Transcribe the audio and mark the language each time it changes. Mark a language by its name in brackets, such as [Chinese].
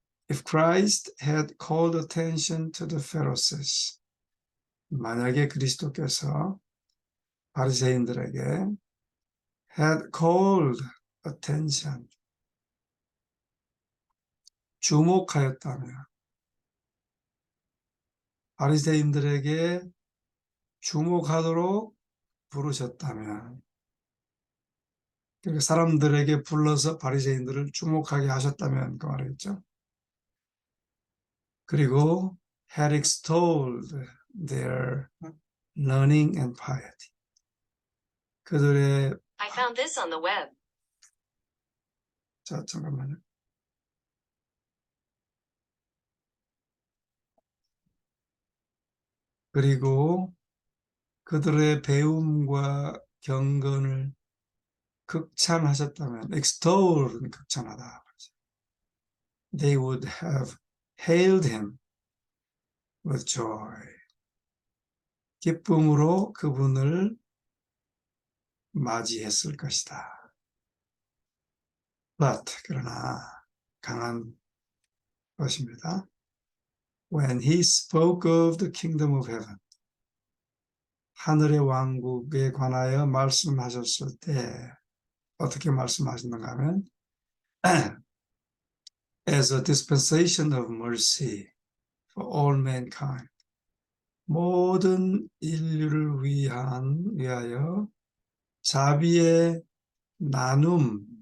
[English] If Christ had called attention to the Pharisees, [Korean] 만약에 그리스도께서 바리새인들에게 [English] had called attention, [Korean] 주목하였다면, 바리새인들에게 주목하도록 부르셨다면, 그러니까 사람들에게 불러서 바리새인들을 주목하게 하셨다면 그 말이겠죠. [English] 그리고 had extolled their learning and piety. [Korean] 그들의 [English] I found this on the web. [Korean] 자, 잠깐만요. 그리고 그들의 배움과 경건을 극찬하셨다면, extol은 극찬하다. [English] They would have hailed him with joy. [Korean] 기쁨으로 그분을 맞이했을 것이다. But, 그러나 강한 것입니다. [English] When he spoke of the kingdom of heaven, [Korean] 하늘의 왕국에 관하여 말씀하셨을 때 어떻게 말씀하셨는가 하면 [English] as a dispensation of mercy for all mankind, [Korean] 모든 인류를 위하여 자비의 나눔이라고